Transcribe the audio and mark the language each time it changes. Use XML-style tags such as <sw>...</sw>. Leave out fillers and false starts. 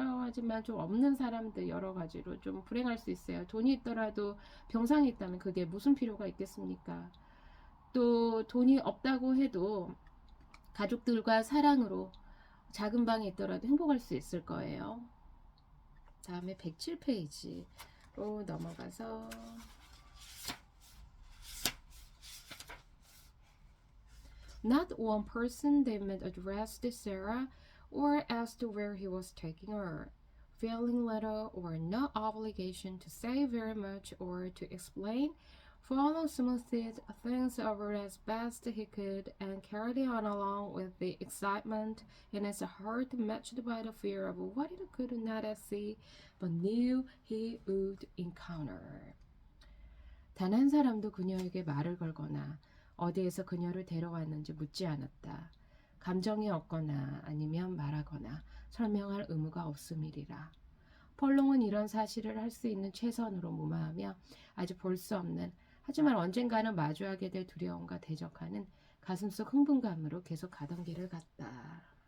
<ko>하지만 좀 없는 사람들 여러 가지로 좀 불행할 수 있어요. 돈이 있더라도 병상이 있다면 그게 무슨 필요가 있겠습니까? 또 돈이 없다고 해도 가족들과 사랑으로 작은 방에 있더라도 행복할 수 있을 거예요. 다음에 107페이지로 넘어가서</ko> <en>Not one person they met addressed Sarah or asked where he was taking her, feeling little or no obligation to say very much or to explain. Follow smoothed things over as best he could and carried on along with the excitement in his heart matched by the fear of what he could not see but knew he would encounter.</en> <ko>단 한 사람도 그녀에게 말을 걸거나 어디에서 그녀를 데려왔는지 묻지 않았다. 감정이 없거나 아니면 말하거나 설명할 의무가 없음이리라. 펄롱은 이런 사실을 할 수 있는 최선으로 무마하며 아직 볼 수 없는 하지만 언젠가는 마주하게 될 두려움과 대적하는 가슴속 흥분감으로 계속 가던 길을 갔다.</ko>